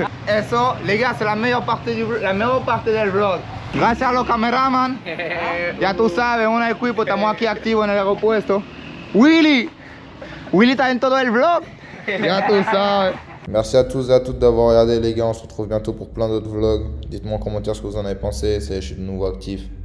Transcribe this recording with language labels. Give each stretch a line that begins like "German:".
Spanish: Eso,
French: les gars, c'est la meilleure partie
Spanish: del vlog. Gracias a los cameraman. Ya tú sabes, un equipo, estamos aquí activos en el aeropuerto. Willy está en todo el vlog. Ya tú sabes.
French: Merci à tous et à toutes d'avoir regardé les gars, on se retrouve bientôt pour plein d'autres vlogs. Dites-moi en commentaire ce que vous en avez pensé, je suis de nouveau actif.